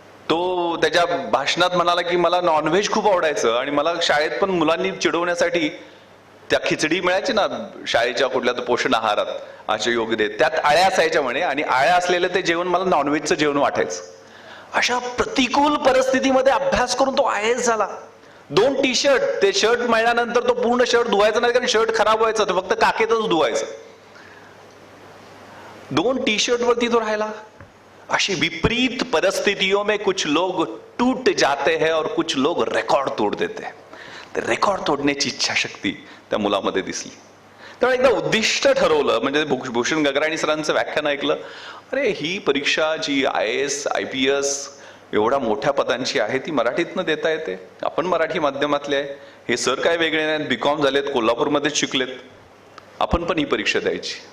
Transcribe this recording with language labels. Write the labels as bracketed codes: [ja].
[mr] तो त्याच्या भाषणात म्हणाला की मला नॉनव्हेज खूप आवडायचं आणि मला शाळेत पण मुलांनी चिडवण्यासाठी त्या खिचडी मिळायची ना शाळेच्या कुठल्या तर पोषण आहारात असे योग देत, त्यात आळ्या असायच्या म्हणे आणि आळ्या असलेलं ते जेवण मला नॉनव्हेजचं जेवण वाटायचं. अशा प्रतिकूल परिस्थितीमध्ये अभ्यास करून तो IAS झाला. 2 टी-शर्ट, ते शर्ट मिळाल्यानंतर तो पूर्ण शर्ट धुवायचा नाही कारण शर्ट खराब व्हायचं, तो फक्त काखेतच धुवायचं. 2 टी-शर्ट वरती तो राहिला. [hi] अशी विपरीत परिस्थितियों में कुछ लोग टूट जाते हैं और कुछ लोग रेकॉर्ड तोड़ देते हैं. [mr] ते रेकॉर्ड तोडण्याची इच्छाशक्ती त्या मुलामध्ये दिसली. त्यामुळे एकदा उद्दिष्ट ठरवलं, म्हणजे भूषण गगराणी सरांचं व्याख्यान ऐकलं, अरे ही परीक्षा जी IAS IPS एवढ्या मोठ्या पदांची आहे ती मराठीतनं देता येते, आपण मराठी माध्यमातले आहे, हे सर काय वेगळे नाहीत, BCom झालेत, कोल्हापूरमध्येच शिकलेत, आपण पण ही परीक्षा द्यायची.